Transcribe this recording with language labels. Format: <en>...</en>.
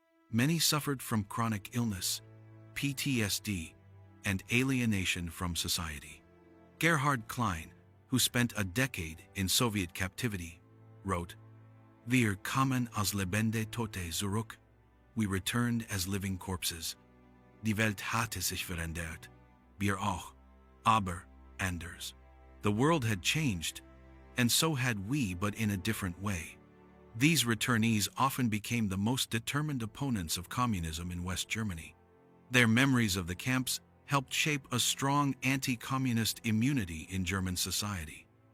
<en>Many suffered from chronic illness, PTSD, and alienation from society. Gerhard Klein, who spent a decade in Soviet captivity, wrote,</en> <de>"Wir kamen als lebende Tote zurück."</de> <en>We returned as living corpses.</en> <de>Die Welt hatte sich verändert. Wir auch. Aber anders.</de> <en>The world had changed, and so had we, but in a different way. These returnees often became the most determined opponents of communism in West Germany. Their memories of the camps helped shape a strong anti-communist immunity in German society.</en>